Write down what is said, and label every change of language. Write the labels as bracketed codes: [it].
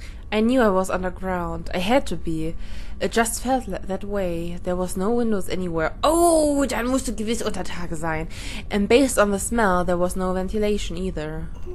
[en] I knew I was underground. I had to be. It just felt that way. There was no windows anywhere. [de] Oh, dann musste gewiss Untertage sein. [en] And based on the smell, there was no ventilation either.